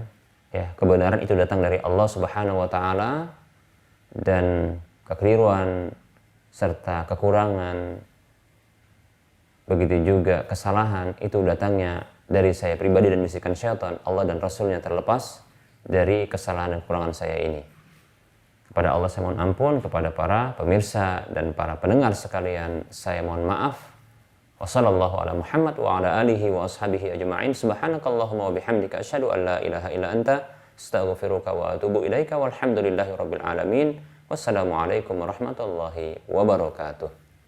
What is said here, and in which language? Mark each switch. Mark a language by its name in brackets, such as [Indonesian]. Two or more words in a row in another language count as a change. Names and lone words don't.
[Indonesian] Ya, kebenaran itu datang dari Allah [Arabic] سبحانه وتعالى, [Indonesian] dan kekeliruan serta kekurangan, begitu juga kesalahan itu datangnya dari saya pribadi dan bisikan syaitan. Allah dan Rasulnya terlepas dari kesalahan dan kekurangan saya ini. Kepada Allah saya mohon ampun, kepada para pemirsa dan para pendengar sekalian saya mohon maaf. [Arabic] وصلى الله على محمد وعلى آله وأصحابه أجمعين. سبحانك اللهم وبحمدك أشهد أن لا إله إلا أنت أستغفرك وأتوب إليك والحمد لله رب العالمين. والسلام عليكم ورحمة الله وبركاته.